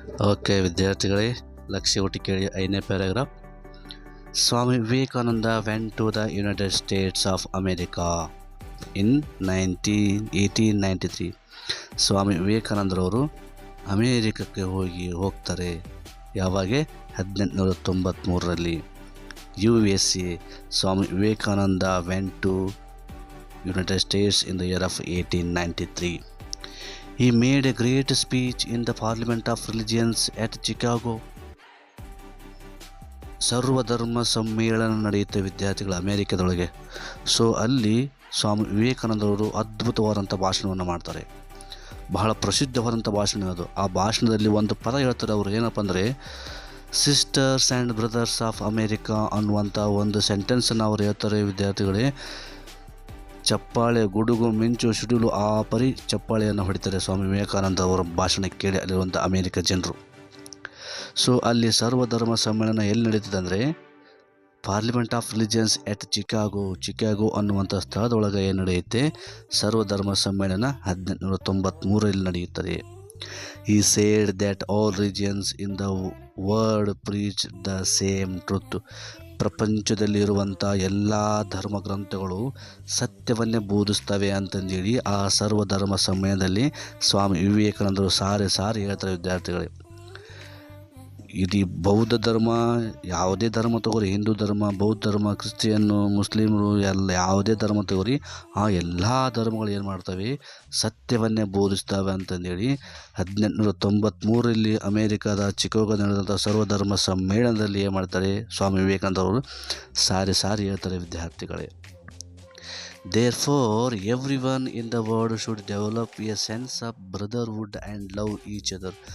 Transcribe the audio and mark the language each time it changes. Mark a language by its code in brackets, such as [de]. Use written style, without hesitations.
[kn] Okay ವಿದ್ಯಾರ್ಥಿಗಳೇ, ಲಕ್ಷ್ಯ ಒಟ್ಟು ಕೇಳಿ 5ನೇ paragraph. [en] Swami Vivekananda went to the United States of America in 1893. [kn] ಸ್ವಾಮಿ ವಿವೇಕಾನಂದರವರು ಅಮೇರಿಕಕ್ಕೆ ಹೋಗ್ತಾರೆ. ಯಾವಾಗ? 1893ರಲ್ಲಿ. USA. [en] Swami Vivekananda went to United States in the year of 1893. He made a great speech in the Parliament of Religions at Chicago. [kn] ಸರ್ವಧರ್ಮ ಸಮ್ಮೇಳನ ನಡೆಯುತ್ತೆ ವಿದ್ಯಾರ್ಥಿಗಳ ಅಮೇರಿಕದೊಳಗೆ. ಸೊ ಅಲ್ಲಿ ಸ್ವಾಮಿ ವಿವೇಕಾನಂದರವರು ಅದ್ಭುತವಾದಂಥ ಭಾಷಣವನ್ನು ಮಾಡ್ತಾರೆ. ಬಹಳ ಪ್ರಸಿದ್ಧವಾದಂಥ ಭಾಷಣ ಅದು. ಆ ಭಾಷಣದಲ್ಲಿ ಒಂದು ಪದ ಹೇಳ್ತಾರೆ ಅವರು, ಏನಪ್ಪ ಅಂದರೆ [en] sisters and brothers of America [kn] ಅನ್ನುವಂಥ ಒಂದು ಸೆಂಟೆನ್ಸನ್ನು ಅವರು ಹೇಳ್ತಾರೆ ವಿದ್ಯಾರ್ಥಿಗಳೇ. ಚಪ್ಪಾಳೆ, ಗುಡುಗು, ಮಿಂಚು, ಸಿಡಿಲು ಆ ಪರಿ ಚಪ್ಪಾಳೆಯನ್ನು ಹೊಡಿತಾರೆ ಸ್ವಾಮಿ ವಿವೇಕಾನಂದ ಅವರ ಭಾಷಣ ಕೇಳಿ ಅಲ್ಲಿರುವಂಥ ಅಮೇರಿಕ ಜನರು. ಸೊ ಅಲ್ಲಿ ಸರ್ವಧರ್ಮ ಸಮ್ಮೇಳನ ಎಲ್ಲಿ ನಡೀತದೆ ಅಂದರೆ [en] parliament of religions at Chicago [kn] ಅನ್ನುವಂಥ ಸ್ಥಳದೊಳಗೆ ಏನು ನಡೆಯುತ್ತೆ, ಸರ್ವಧರ್ಮ ಸಮ್ಮೇಳನ 1893ರಲ್ಲಿ ನಡೆಯುತ್ತದೆ. [en] He said that all religions in the world preach the same truth. [kn] ಪ್ರಪಂಚದಲ್ಲಿರುವಂಥ ಎಲ್ಲ ಧರ್ಮ ಗ್ರಂಥಗಳು ಸತ್ಯವನ್ನೇ ಬೋಧಿಸ್ತವೆ ಅಂತಂದೇಳಿ ಆ ಸರ್ವಧರ್ಮ ಸಮ್ಮೇಳನದಲ್ಲಿ ಸ್ವಾಮಿ ವಿವೇಕಾನಂದರು ಸಾರಿ ಹೇಳ್ತಾರೆ ವಿದ್ಯಾರ್ಥಿಗಳೇ. ಇಡೀ ಬೌದ್ಧ ಧರ್ಮ, ಯಾವುದೇ ಧರ್ಮ ತಗೋರಿ, ಹಿಂದೂ ಧರ್ಮ, ಬೌದ್ಧ ಧರ್ಮ, ಕ್ರಿಶ್ಚಿಯನ್ನು, ಮುಸ್ಲಿಮರು, ಎಲ್ಲ ಯಾವುದೇ ಧರ್ಮ ತಗೋರಿ, ಆ ಎಲ್ಲ ಧರ್ಮಗಳು ಏನು ಮಾಡ್ತವೆ, ಸತ್ಯವನ್ನೇ ಬೋಧಿಸ್ತವೆ ಅಂತಂದೇಳಿ 1893ರಲ್ಲಿ ಅಮೇರಿಕಾದ ಚಿಕಾಗೋ ನಡೆದಂಥ ಸರ್ವಧರ್ಮ ಸಮ್ಮೇಳನದಲ್ಲಿ ಏನು ಮಾಡ್ತಾರೆ, ಸ್ವಾಮಿ ವಿವೇಕಾನಂದವರು ಸಾರಿ ಹೇಳ್ತಾರೆ ವಿದ್ಯಾರ್ಥಿಗಳೇ. [en] Therefore, everyone in the world should develop a sense of brotherhood and love each other.